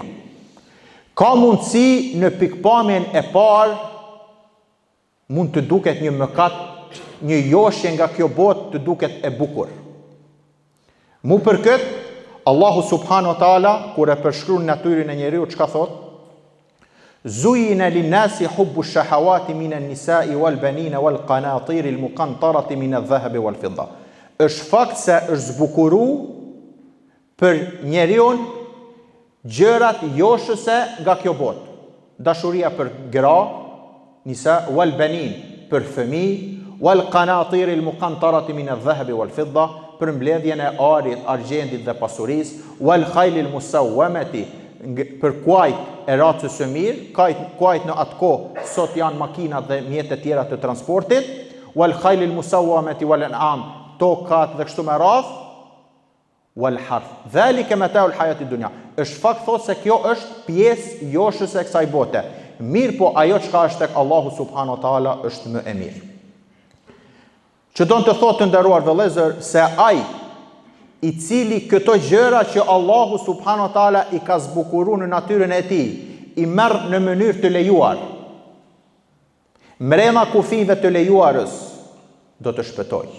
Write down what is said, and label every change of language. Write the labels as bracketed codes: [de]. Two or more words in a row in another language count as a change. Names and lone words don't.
[sq] Ka mundësi në pikpamjen e parë mund të duket një mëkat, një joshje nga kjo botë të duket e bukur. Mu për këtë, Allahu [ar] سبحانه وتعالى [sq] kur e përshkruan natyrën e njeriu çka thot? [ar] زين للناس حب الشهوات من النساء والبنين والقناطير المقنطرة من الذهب والفضة. [sq] Është fakt se është zbukuru për njeriu gjërat joshëse nga kjo botë. Dashuria për gra, [ar] النساء والبنين, [sq] për fëmijë, [ar] والقناطير المقنطرة من الذهب والفضة, [sq] për mbledhjen e arit, argjendit dhe pasurisë, [ar] والخيل المسومة, [sq] për kuajt e racës së mirë, kuajt në atë kohë sot janë makinat dhe mjetet tjera të transportit, [ar] والخيل المسومة والأنعام, [sq] tokat dhe kështu me radhë, [ar] والحرث. ذلك متاع الحياة الدنيا. [sq] Është fakt thot se kjo është pjesë joshëse e kësaj bote. Mirë po ajo çka është tek Allahu [ar] سبحانه وتعالى [sq] është më e mirë. Që do të thotë të nderuar vëllezër se ai i cili këto gjëra që Allahu [ar] سبحانه وتعالى [sq] i ka zbukuruar në natyrën e tij, i merr në mënyrë të lejuar, mrena kufive të lejuarës, do të shpëtojë.